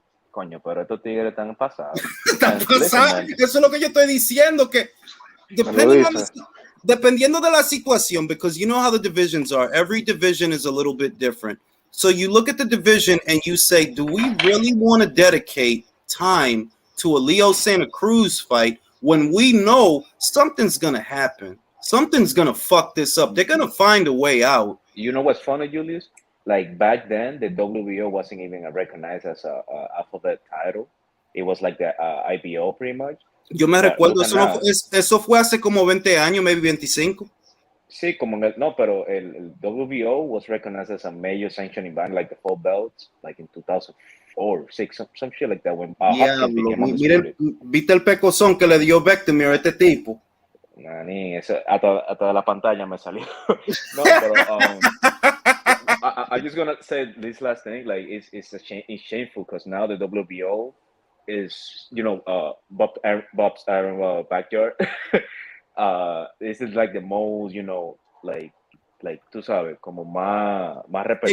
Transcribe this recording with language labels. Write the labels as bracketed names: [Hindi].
[Spanish] Coño, pero estos tigres están pasados. Están pasados. Eso es lo que yo estoy diciendo, que dependiendo de la situación, [English] because you know how the divisions are. Every division is a little bit different. So you look at the division and you say, do we really want to dedicate time to a Leo Santa Cruz fight when we know something's going to happen? Something's going to fuck this up. They're going to find a way out. You know what's funny, Julius? Like, back then, the WBO wasn't even recognized as a alphabet title. It was like the IBO, pretty much. [Spanish] Yo me recuerdo, eso fue hace como 20 años, [English] maybe 25. [Spanish] Sí, no, pero el [English] WBO was recognized as a major sanctioning body, like the 4 belts, like in 2004 or 6, some shit like that. When [Spanish] miren, ¿viste el pecozón que le dio Vectomir a este tipo? Nani, hasta la pantalla me salió. No, pero [English] I'm just gonna say this last thing. Like, it's shameful because now the WBO is, you know, Bob's Iron backyard. This is like the most, you know, like [Spanish] tú sabes, como más [English] repertoire.